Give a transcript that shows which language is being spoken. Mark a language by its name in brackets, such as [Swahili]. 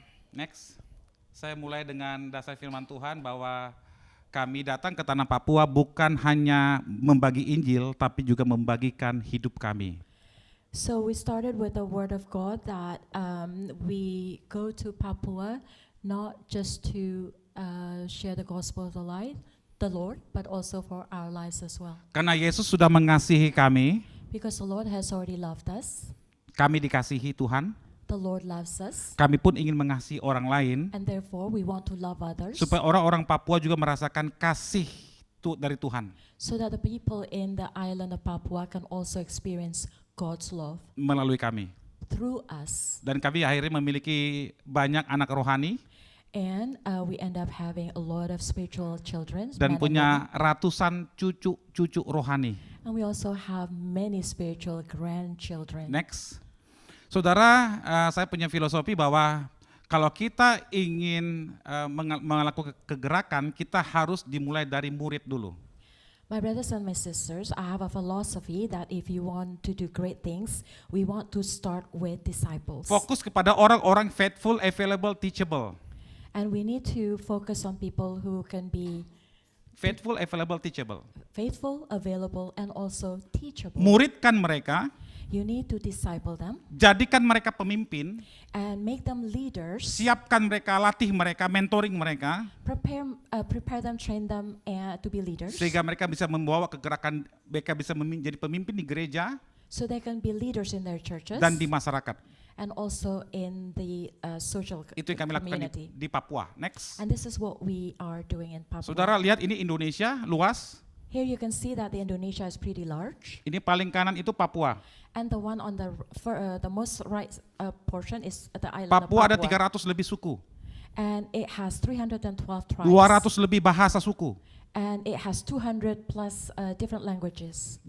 [Indonesian] Next, saya mulai dengan dasar firman Tuhan bahwa kami datang ke tanah Papua bukan hanya membagi Injil, tapi juga membagikan hidup kami. [English] So we started with the word of God that we go to Papua not just to share the gospel of the Lord, but also for our lives as well. [Indonesian] Karena Yesus sudah mengasihi kami, [English] Because the Lord has already loved us, [Indonesian] kami dikasihi Tuhan, [English] the Lord loves us, [Indonesian] kami pun ingin mengasihi orang lain, [English] and therefore we want to love others, [Indonesian] supaya orang-orang Papua juga merasakan kasih dari Tuhan [English] so that the people in the island of Papua can also experience God's love [Indonesian] melalui kami. [English] through us. [Indonesian] Dan kami akhirnya memiliki banyak anak rohani [English] And we end up having a lot of spiritual children, men [Indonesian] dan [English] and [Indonesian] punya [English] women. [Indonesian] ratusan cucu-cucu rohani. [English] And we also have many spiritual grandchildren. Next. [Indonesian] Saudara, saya punya filosofi bahwa kalau kita ingin melakukan kegerakan, kita harus dimulai dari murid dulu. [English] My brothers and my sisters, I have a philosophy that if you want to do great things, we want to start with disciples. [Indonesian] Fokus kepada orang-orang [English] faithful, available, teachable. And we need to focus on people who can be Faithful, available, teachable. faithful, available, and also teachable. [Indonesian] Muridkan mereka, [English] You need to disciple them [Indonesian] jadikan mereka pemimpin, [English] and make them leaders. [Indonesian] siapkan mereka, latih mereka, mentoring mereka, [English] Prepare them, train them to be leaders, [Indonesian] sehingga mereka bisa membawa kegerakan, mereka bisa menjadi pemimpin di gereja [English] so they can be leaders in their churches [Indonesian] dan di masyarakat. [English] and also in the social [Indonesian] Itu yang kami lakukan [English] community. [Indonesian] di Papua. Next. [English] And this is what we are doing in Papua. [Indonesian] Saudara lihat ini Indonesia luas, [English] Here you can see that the Indonesia is pretty large, [Indonesian] ini paling kanan itu Papua. [English] and the one on the most right portion is the island [Indonesian] Papua ada [English] of Papua. [Indonesian] 300 lebih suku, [English] And it has 312 tribes. [Indonesian] 200 lebih bahasa suku. [English] And it has 200 plus different languages.